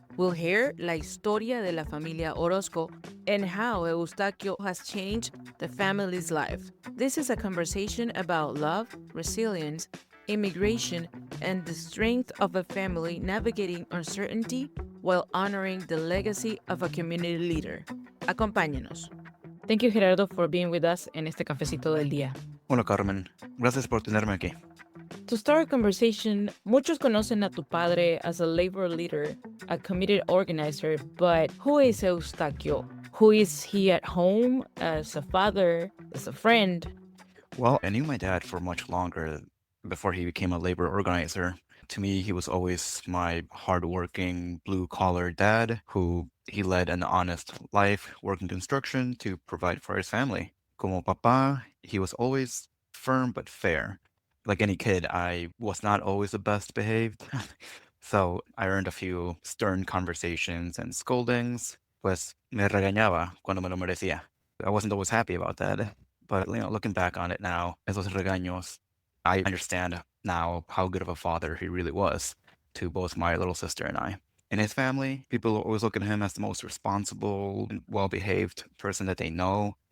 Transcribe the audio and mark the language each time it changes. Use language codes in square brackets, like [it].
[en] We'll hear la historia de la familia Orozco and how Eustaquio has changed the family's life. This is a conversation about love, resilience, immigration, and the strength of a family navigating uncertainty while honoring the legacy of a community leader. Acompáñenos. Thank you, Gerardo, for being with us en este Cafecito del Día. [es] Hola Carmen, gracias por tenerme aquí. [en] To start a conversation, muchos conocen a tu padre as a labor leader, a committed organizer, but who is Eustaquio? Who is he at home, as a father, as a friend? Well, I knew my dad for much longer before he became a labor organizer. To me, he was always my hardworking, blue-collar dad who he led an honest life, working construction to provide for his family. Como papá, he was always firm but fair. Like any kid, I was not always the best behaved. So I earned a few stern conversations and scoldings. [es] Pues me regañaba cuando me lo merecía. [en] I wasn't always happy about that. But looking back on it now, esos regaños, I understand now how good of a father he really was to both my little sister and I. In his family, people always look at him as the most responsible and well-behaved person that they know.